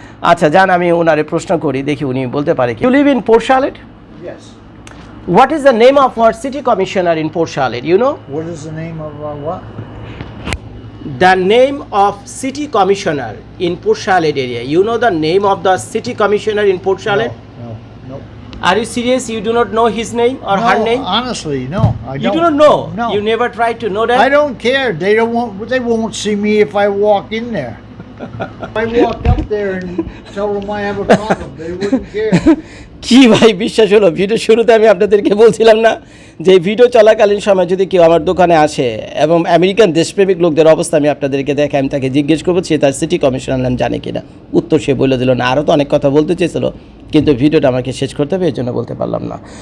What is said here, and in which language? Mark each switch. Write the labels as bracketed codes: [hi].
[bn] আচ্ছা যান, আমি ওনারে প্রশ্ন করি, দেখি উনি বলতে পারে কি। [en] You live in Port Charlotte? Yes. What is the name of our city commissioner in Port Charlotte? You know? What is the name of what? The name of city commissioner in Port Charlotte area. You know the name of the city commissioner in Port Charlotte? No. Are you serious? You do not know his name or her name? Honestly, no. I You don't. do not know? No. You never tried to know that? I don't care. They won't see me if I walk in there. If I walked up there and tell them I have a problem, they wouldn't care. [bn] কি ভাই বিশ্বাস হলো? Video শুরুতে আমি আপনাদেরকে বলছিলাম না যে ভিডিও চলাকালীন সময় যদি কেউ আমার দোকানে আসে এবং আমেরিকান দেশপ্রেমিক লোকদের অবস্থা আমি আপনাদেরকে দেখে, আমি তাকে জিজ্ঞেস করবো সে তার সিটি কমিশনার নাম জানে কিনা। উত্তর সে বলে দিল না। আরও তো অনেক কথা বলতে চেয়েছিল, কিন্তু ভিডিওটা আমাকে শেষ করতে হবে, এর জন্য বলতে পারলাম না।